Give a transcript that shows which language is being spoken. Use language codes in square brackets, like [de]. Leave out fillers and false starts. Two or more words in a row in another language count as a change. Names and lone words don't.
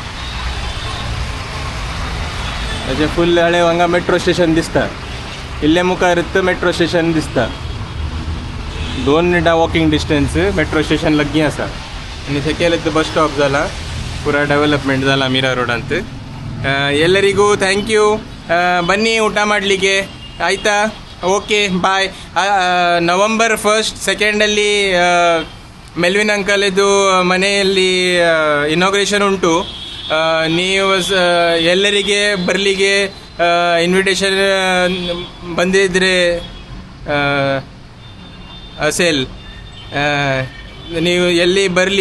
[kok] अशें फुल हळे हांगा मेट्रो स्टेशन दिसता. इल्ले मुखार मेट्रो स्टेशन दिसता. 2 मिनटां वॉकिंग डिस्टन्स मेट्रो स्टेशन लग्गी आसा. आनी सकयल बस स्टॉप जाला. पुरा ಡೆವಲಪ್ಮೆಂಟ್ जाला मीरा रोडांत. [kn] ಎಲ್ಲರಿಗೂ [en] thank you. [kn] ಬನ್ನಿ ಊಟ ಮಾಡಲಿಕ್ಕೆ ಆಯಿತಾ. [en] Okay bye. [kn] ನವಂಬರ್ 1, 2 ಮೆಲ್ವಿನ್ ಅಂಕಲ್ ಇದು ಮನೆಯಲ್ಲಿ ಇನಾಗ್ರೇಷನ್ ಉಂಟು. ನೀವು ಎಲ್ಲರಿಗೆ ಬರಲಿಕ್ಕೆ ಇನ್ವಿಟೇಷನ್ ಬಂದಿದ್ದರೆ ಅಸೆಲ್ ನೀವು ಎಲ್ಲಿ ಬರಲಿ.